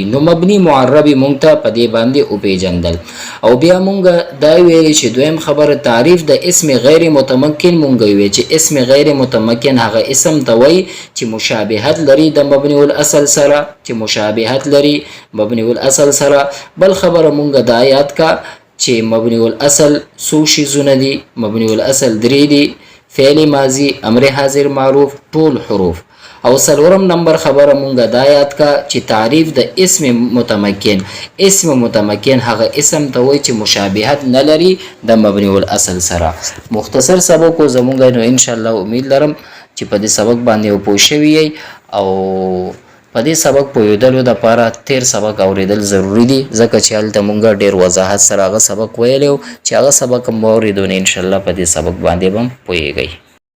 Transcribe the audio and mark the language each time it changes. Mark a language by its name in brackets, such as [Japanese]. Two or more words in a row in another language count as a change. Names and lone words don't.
[Pashto] نو مبني معرب مونږ ته په دې باندې وپېژندل. او بیا مونږ دا ویلي چې دویم خبره تعریف د اسم غیر متمکن مونږ وی چې اسم غیر متمکن هغه اسم ته وایي چې مشابهت لري د مبني الاصل سره، چې مشابهت لري مبني الاصل سره. بل خبره مونږ دا یاد کا چې مبنی الاصل څو شیزونه دي؟ مبنی الاصل درې دي، فعل ماضی، امر حاضر معروف، ټول حروف. او څلورم نمبر خبره مونږه دا یاد کا چې تعریف د اسم متمکن، اسم متمکن هغه اسم ته وایي چې مشابهت نه لري د مبنی الاصل سره. مختصر سبق و زمونږ نو [Arabic] ان شاء الله [Pashto] امید لرم چې په دې سبق باندې پوه شوي یئ او په دې سبق پوهېدلو دپاره تیر سبق اورېدل ضروري دي ځکه چې هلته مونږ ډېر وضاحت سره هغه سبق ویلی و چې هغه سبق هم واورېدو نو انشاءالله په دې سبق باندې به هم پوهېږئ.